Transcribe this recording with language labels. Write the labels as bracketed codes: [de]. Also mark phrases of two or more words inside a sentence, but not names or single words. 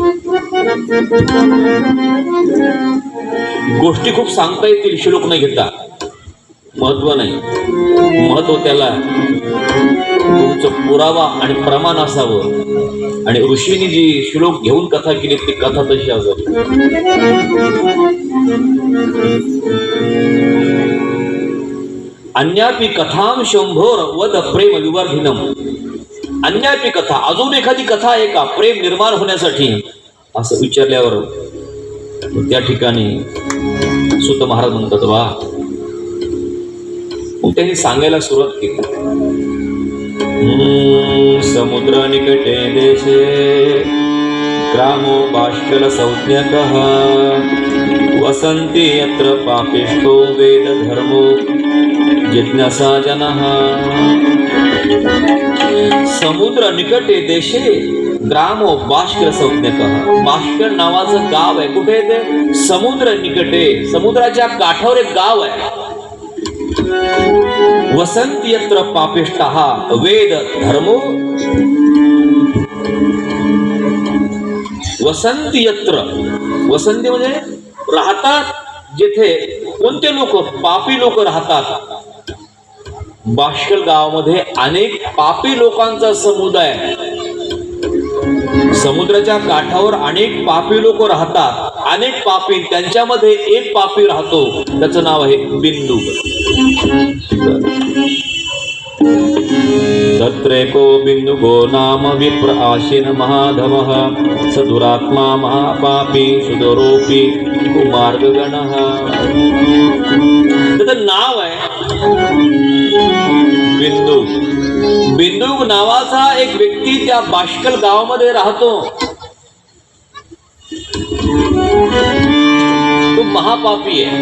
[mr] गोष्टी खूप सांगता येतील श्लोक नाही घेता, महत्व नाही. महत्व त्याला तुमचं पुरावा आणि प्रमाण असावं. आणि ऋषींनी जी श्लोक घेऊन कथा केली ती कथा तशी असावी. [sa] अन्यापि कथाम शंभोर वद प्रेम विवर्धिनम. अन्यापि कथा, [mr] अजून एखादी कथा आहे का प्रेम निर्माण होण्यासाठी? असं विचारल्यावर त्या ठिकाणी सुत महाराज म्हणतात वा. मग त्यांनी सांगायला सुरुवात केली. [sa] समुद्र निकटे देशे ग्रामो बाष्कल संज्ञकः वसन्ति यत्र पापिष्ठो वेद धर्मो जिज्ञासा जनः. समुद्र निकटे देशे ग्रामो बाष्कल संज्ञकः. [mr] बाष्कल नावाचं गाव आहे. कुठे आहे ते? [sa] समुद्र निकटे, [mr] समुद्राच्या काठावर एक गाव आहे. [sa] वसंती यत्र पापिष्टः वेद धर्मो. वसंती यत्र, वसंती [mr] म्हणजे राहतात जिथे कोणते लोक? पापी लोक राहतात. बाष्कल गावामध्ये अनेक पापी लोकांचा समुदाय. समुद्राच्या काठावर अनेक पापी लोक राहतात. अनेक पापी, त्यांच्यामध्ये एक पापी राहतो, त्याचं नाव आहे बिंदू. [sa] तत्रेको बिंदुगो नाम विप्र आशीन महाधमः स दुरात्मा महापापी सुदरोपी कुमार्गगणः. [mr] त्याचं नाव आहे बिंदू नावाचा एक व्यक्ती त्या बाष्कल गावामध्ये राहतो. तो महापापी आहे.